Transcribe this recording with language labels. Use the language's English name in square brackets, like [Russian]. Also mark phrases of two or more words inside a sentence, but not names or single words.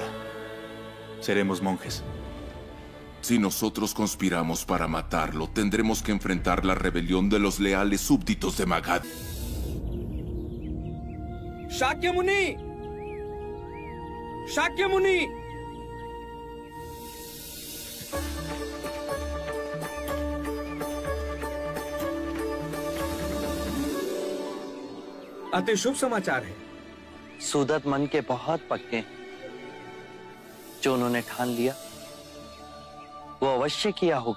[Spanish] Seremos monjes. Si nosotros conspiramos para matarlo, tendremos que enfrentar la rebelión de los leales súbditos de Magad. Shakyamuni! Shakyamuni! [Hindi] अति शुभ समाचार है। सुदत मन के बहुत पक्के हैं। जो उन्होंने ठान लिया वो अवश्य किया होगा।